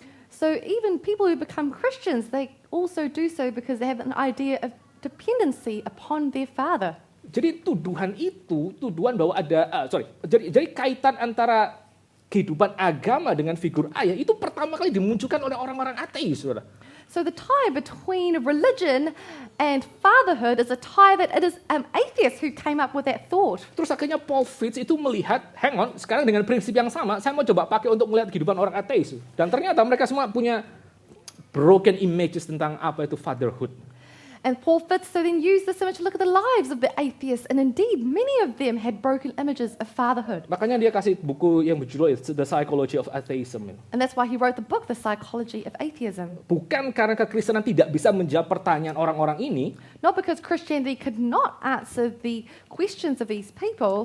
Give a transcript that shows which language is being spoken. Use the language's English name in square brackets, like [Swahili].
[English] So even people who become Christians, they also do so because they have an idea of dependency upon their father. [Indonesian] Jadi tuduhan bahwa jadi kaitan antara kehidupan agama dengan figur ayah itu pertama kali dimunculkan oleh orang-orang ateis, saudara. [English] So the tie between religion and fatherhood is a tie that it is atheists who came up with that thought. [Indonesian] Terus akhirnya Paul Fitz itu melihat, [English] hang on, [Indonesian] sekarang dengan prinsip yang sama, saya mau coba pakai untuk melihat kehidupan orang ateis. Dan ternyata mereka semua punya [English] broken images [Indonesian] tentang apa itu fatherhood. [English] And Paul Fitz so then used this image to look at the lives of the atheists, and indeed many of them had broken images of fatherhood. [Indonesian] Makanya dia kasih buku yang berjudul The Psychology of Atheism. [English] And that's why he wrote the book, The Psychology of Atheism. [Indonesian] Bukan karena kekristenan tidak bisa menjawab pertanyaan orang-orang ini, [English] Not because Christianity could not answer the questions of these people,